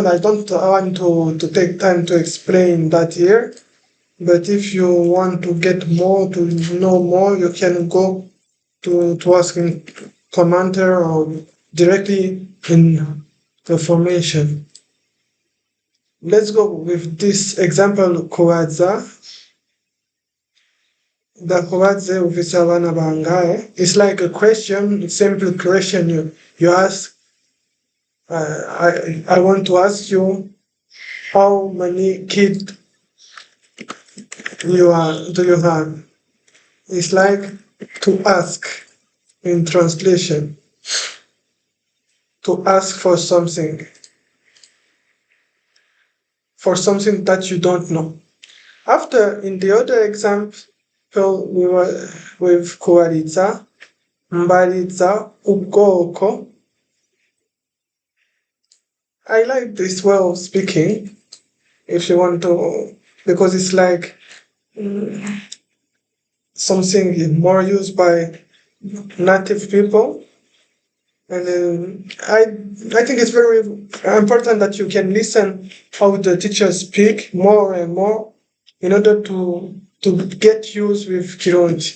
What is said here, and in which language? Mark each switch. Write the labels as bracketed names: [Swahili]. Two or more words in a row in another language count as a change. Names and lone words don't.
[English] I don't want to take time to explain that here, but if you want to get more, to know more, you can go to ask in commenter or directly in the formation. Let's go with this example, Kubaza. [Rundi] The Kubaza ufise abana bangahe? [English] It's like a question, simple question you ask. I want to ask you how many kids do you have? It's like to ask in translation. To ask for something that you don't know. After, in the other example, we were with [Rundi] kubariza, mbariza ubwoko. [English] I like this way of speaking, if you want to, because it's like something more used by native people. And I think it's very important that you can listen how the teachers speak more and more in order to get used with Kirundi.